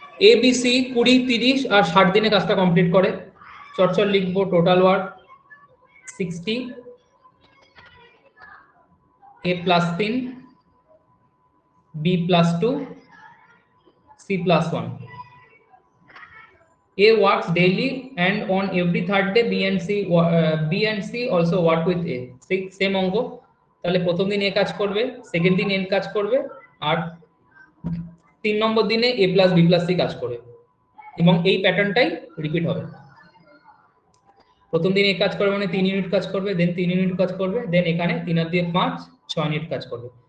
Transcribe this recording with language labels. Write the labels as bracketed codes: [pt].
[bn] ABC 20, 30 আর 60 দিনে কাজটা complete করে। চটচট লিখবো total work 60, A + 3, B + 2, C + 1. [en] A works daily and on every third day B and C also work with A. [bn] Same অঙ্ক। তাহলে প্রথম দিন A কাজ করবে, সেকেন্ড দিন N কাজ করবে, আর 3 নম্বর দিনে A + B + C কাজ করবে, এবং এই প্যাটার্নটাই রিপিট হবে। প্রথম দিন A কাজ করবে মানে 3 ইউনিট কাজ করবে, দেন 3 ইউনিট কাজ করবে, দেন এখানে 3 আর 2 5, 6 ইউনিট কাজ করবে।